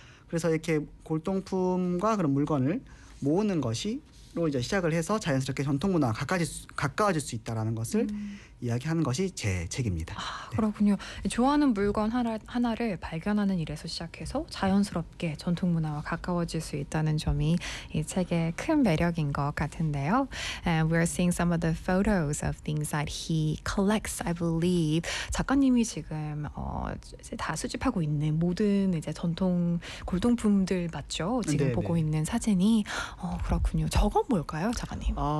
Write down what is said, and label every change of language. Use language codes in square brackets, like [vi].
[ko] 그래서 이렇게 골동품과 그런 물건을 모으는 것이로 이제 시작을 해서 자연스럽게 전통 문화와 가까워질 수 있다라는 것을 이야기하는 것이 제 책입니다. 아, 그렇군요. 네. 좋아하는 물건 하나를 발견하는 일에서 시작해서 자연스럽게 전통 문화와 가까워질 수 있다는 점이 이 책의 큰 매력인 것 같은데요. [en] And we're seeing some of the photos of things that he collects, I believe. [ko] 작가님이 지금 이제 다 수집하고 있는 모든 이제 전통 골동품들 맞죠? 지금 네네. 보고 있는 사진이 그렇군요. 저건 뭘까요, 작가님?